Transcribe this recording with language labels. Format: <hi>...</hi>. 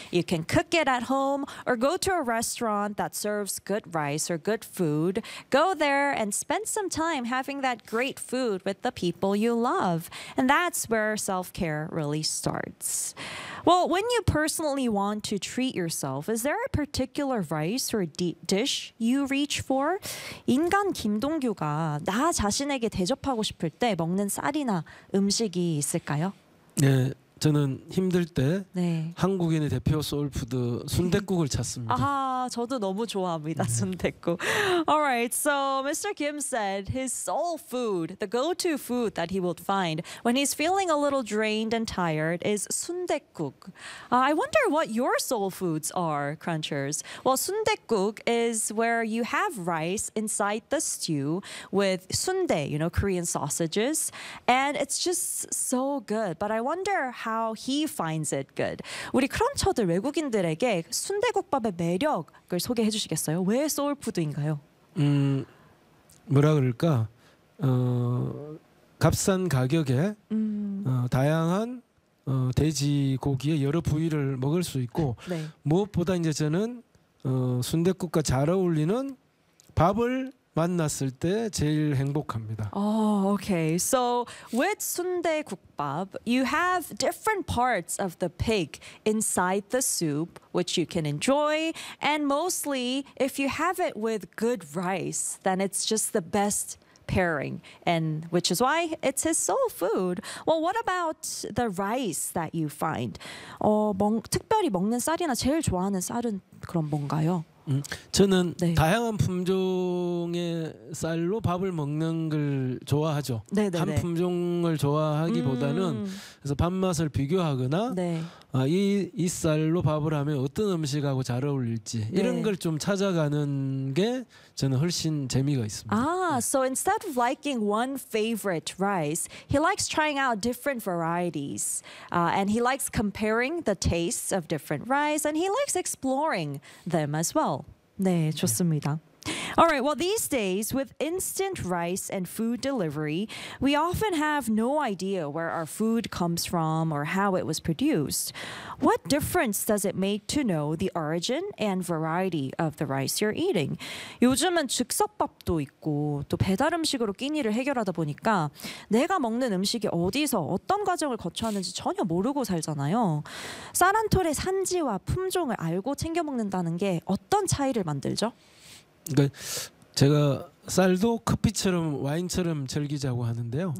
<en>You can cook it at home or go to a restaurant that serves good rice or good food. Go there and spend some time having that great food with the people you love. And that's where self-care really starts. Well, when you personally want to treat yourself, is there a particular rice or dish you reach for?</en> <ko>인간 김동규가 나 자신에게 대접하고 싶을 때 먹는 쌀이나 음식이 있을까요? 네, 저는 힘들 때 네. 한국인의 대표 소울푸드 순댓국을 찾습니다. 아, 저도 너무 좋아합니다, 네.</ko> <en>순댓국. All right, so Mr. Kim said his soul food, the go-to food that he would find when he's feeling a little drained and tired is 순댓국. I wonder what your soul foods are, Crunchers. Well, 순댓국 is where you have rice inside the stew with 순대, you know, Korean sausages, and it's just so good. But I wonder how he finds it good.</en> <ko>우리 크런처들 외국인들에게 순대국밥의 매력을 소개해 주시겠어요? 왜 소울푸드인가요? 뭐라 그럴까? 값싼 가격에 다양한 돼지고기의 여러 부위를 먹을 수 있고 네. 무엇보다 이제 저는 순대국과 잘 어울리는 밥을 만났을 때 제일 행복합니다.</ko> <en>Oh, okay. So with 순대국밥, you have different parts of the pig inside the soup, which you can enjoy. And mostly, if you have it with good rice, then it's just the best pairing, and which is why it's his soul food. Well, what about the rice that you find?</en> <ko>특별히 먹는 쌀이나 제일 좋아하는 쌀은 그럼 뭔가요? 저는 네. 다양한 품종의 쌀로 밥을 먹는 걸 좋아하죠. 네네네. 한 품종을 좋아하기보다는 그래서 밥맛을 비교하거나 네. 아, 이 쌀로 밥을 하면 어떤 음식하고 잘 어울릴지 이런 네. 걸 좀 찾아가는 게 저는 훨씬 재미가 있습니다. 아, 네.</ko> <en>So instead of liking one favorite rice, he likes trying out different varieties. And he likes comparing the tastes of different rice and he likes exploring them as well.</en> <ko>네, 좋습니다. 네.</ko> <en>All right, well, these days, with instant rice and food delivery, we often have no idea where our food comes from or how it was produced. What difference does it make to know the origin and variety of the rice you're eating?</en> <ko>요즘은 즉석밥도 있고 또 배달 음식으로 끼니를 해결하다 보니까 내가 먹는 음식이 어디서 어떤 과정을 거쳤는지 전혀 모르고 살잖아요. 쌀 한 톨의 산지와 품종을 알고 챙겨 먹는다는 게 어떤 차이를 만들죠? 그러니까 제가 쌀도 커피처럼 와인처럼 즐기자고 하는데요.</ko>